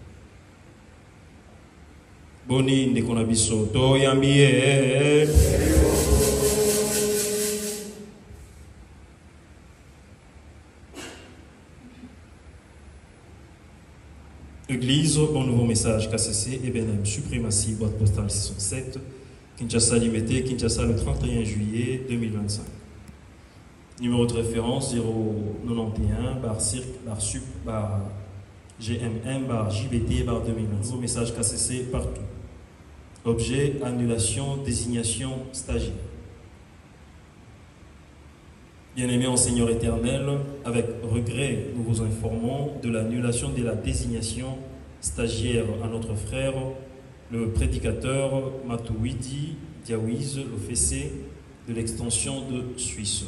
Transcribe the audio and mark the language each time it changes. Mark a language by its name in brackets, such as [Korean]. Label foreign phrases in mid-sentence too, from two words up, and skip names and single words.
[Lingala] Boni ndeko na biso toyambi Église, [French] bon nouveau message KCC, Ebenem, Suprématie, boîte postale 607, Kinshasa Limité, Kinshasa le 31 juillet 2025. Numéro de référence 091, bar CIRC, bar SUP, bar GMM, bar JBT, bar 2025. Nouveau message KCC partout. Objet, annulation, désignation, stagiaire. Bien-aimés en Seigneur éternel, avec regret, nous vous informons de l'annulation de la désignation stagiaire à notre frère, le prédicateur Matouidi Diawiz, l'officier de l'extension de Suisse.